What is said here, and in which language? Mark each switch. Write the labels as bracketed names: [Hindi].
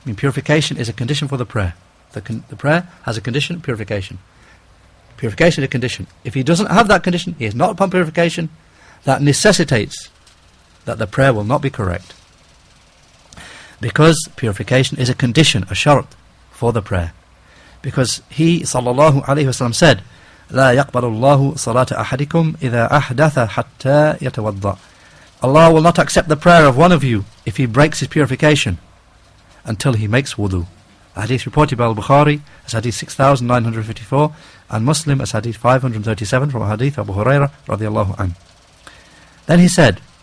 [English] I mean, purification is a condition for the prayer. The prayer has a condition, purification. Purification is a condition. If he doesn't have that condition, he is not upon purification, that necessitates that the prayer will not be correct. Because purification is a condition, a shart, for the prayer. Because he, sallallahu alayhi wasallam, said, [Arabic] لا يقبل الله صلاة أحدكم إذا أحدث حتى يتوضأ. [English] Allah will not accept the prayer of one of you if he breaks his purification until he makes wudu. The hadith reported by al-Bukhari as hadith 6954 and Muslim as hadith 537 from hadith Abu Hurairah radiyallahu anhu. Then he said,